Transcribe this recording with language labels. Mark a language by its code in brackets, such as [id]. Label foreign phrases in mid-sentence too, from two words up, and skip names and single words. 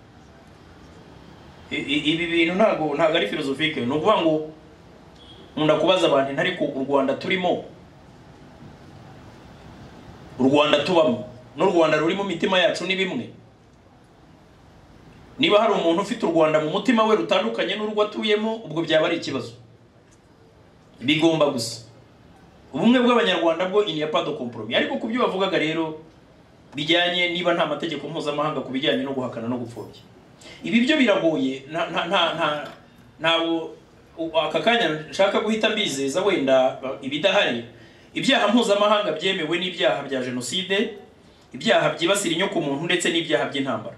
[rw] Ibi bintu ntago ari philosophique, no kuvuga ngo nkunda kubaza abantu ntari ko u Rwanda turimo, u Rwanda tubamo n'u Rwanda ruri mu mitima yacu ni bimwe. Niba hari umuntu ufite u Rwanda mu mutima we rutandukanye n'urwo atuyemo, ubwo byaba ari ikibazo. Bigomba gusa ubumwe bw'abanyarwanda bwo [fr] il n'y a pas de compromis. [rw] Ariko kubyo bavugaga rero bijyanye niba nta mategeko mpuzamahanga kubijyanye no guhakana no gupfobya, ibi byo biragoye. Ntawo aka kanya nshaka guhita mbizeza wenda ibidahari. Ibyaha mpuzamahanga byemewe n'ibyaha bya jenoside, ibyaha byibasira inyoko muntu ndetse n'ibyaha by'intambara.